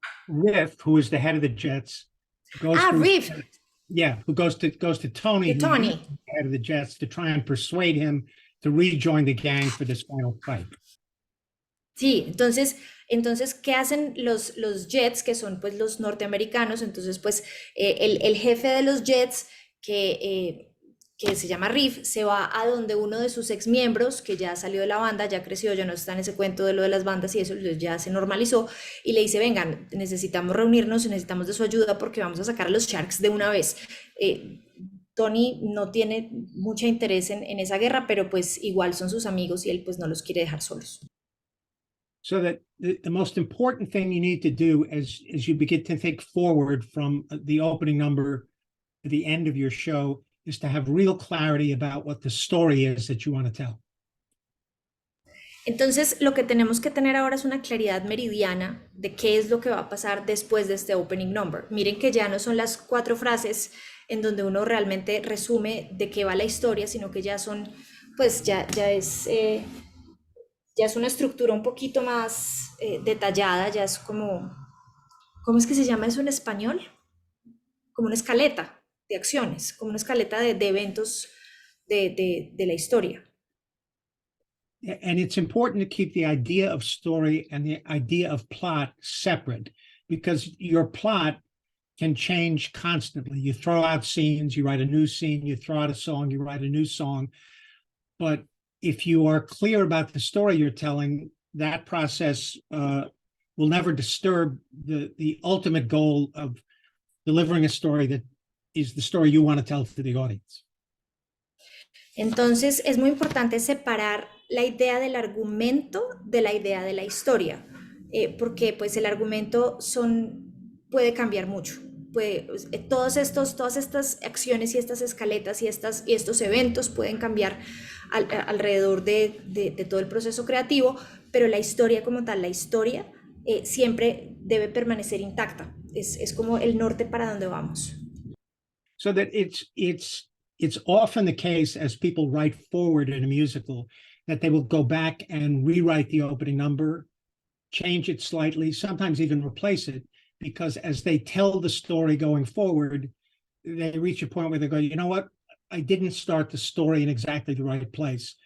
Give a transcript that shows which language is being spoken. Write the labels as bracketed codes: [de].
[en] Riff, who is the head of the Jets, goes to Riff. who goes to Tony, who's the head of the Jets, to try and persuade him to rejoin the gang for this final fight. [es] Sí, entonces, ¿qué hacen los Jets, que son pues los norteamericanos? Entonces, pues el jefe de los Jets, que se llama Riff, se va a donde uno de sus ex miembros, que ya salió de la banda, ya creció, ya no está en ese cuento de lo de las bandas y eso ya se normalizó, y le dice, vengan, necesitamos reunirnos, necesitamos de su ayuda porque vamos a sacar a los Sharks de una vez. Tony no tiene mucho interés en esa guerra, pero pues igual son sus amigos y él pues no los quiere dejar solos. [en] So that the most important thing you need to do as you begin to think forward from the opening number to the end of your show is to have real clarity about what the story is that you want to tell. [es] Entonces, lo que tenemos que tener ahora es una claridad meridiana de qué es lo que va a pasar después de este opening number. Miren que ya no son las 4 frases en donde uno realmente resume de qué va la historia, sino que ya son, pues ya es una estructura un poquito más detallada, ya es como, ¿cómo es que se llama eso en español? Como una escaleta de acciones, como una escaleta de eventos de la historia. [en] And it's important to keep the idea of story and the idea of plot separate, because your plot can change constantly. You throw out scenes, you write a new scene, you throw out a song, you write a new song. But if you are clear about the story you're telling, that process will never disturb the ultimate goal of delivering a story that is the story you want to tell to the audience. [es] Entonces, es muy importante separar la idea del argumento de la idea de la historia, porque pues el argumento puede cambiar mucho. Todas estas acciones y estas escaletas y estos eventos pueden cambiar alrededor de todo el proceso creativo, pero la historia como tal, la historia siempre debe permanecer intacta. Es como el norte para donde vamos. [en] So that it's often the case, as people write forward in a musical, that they will go back and rewrite the opening number, change it slightly, sometimes even replace it, because as they tell the story going forward, they reach a point where they go, you know what, I didn't start the story in exactly the right place.